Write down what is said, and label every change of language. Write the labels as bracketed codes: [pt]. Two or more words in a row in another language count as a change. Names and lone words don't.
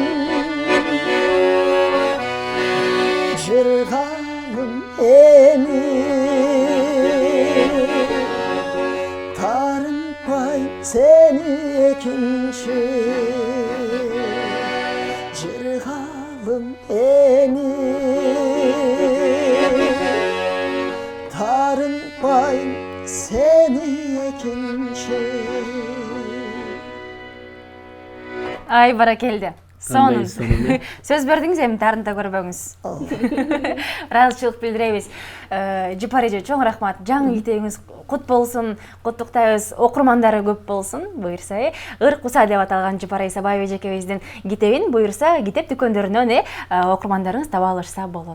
[ky] Cırganım Tarın pay seni ekinci Cırgalım Tarın pay seni ekinci Ay barakallah. Сонун. сонун, Сөз бердиңиз, эми тарынта көрбөңүз. Ыраазычылык билдиребиз. Жапар эже, чоң рахмат. Жаңы китебиңиз кут болсун, куттуктайбыз. Окурмандары көп болсун, буюрса. Ыр куса деп аталган Жапар Исабаева эжекебиздин китебин буюрса, китеп дүкөндөрүнөн окурмандарыңыз таба алышса болот.